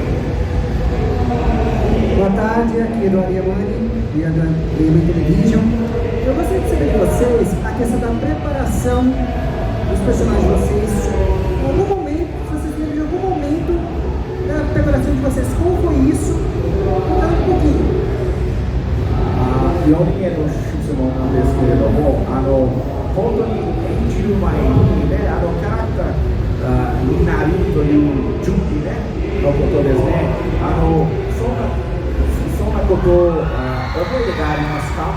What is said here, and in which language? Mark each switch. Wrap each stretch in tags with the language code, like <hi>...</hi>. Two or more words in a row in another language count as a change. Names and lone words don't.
<pt>Boa tarde, aqui é do Ariamani, e da Ariamani Television. Eu gostaria de saber de vocês a questão da preparação dos personagens de vocês. Em algum momento, se vocês lembram de algum momento da preparação de vocês, como foi isso? Conta um pouquinho.</pt> <ja>4 人への質問なんですけれども、本当に演じる前にね、キャラクターになるという準備ね、のことですね。そんなことを覚えがありますか？</ja>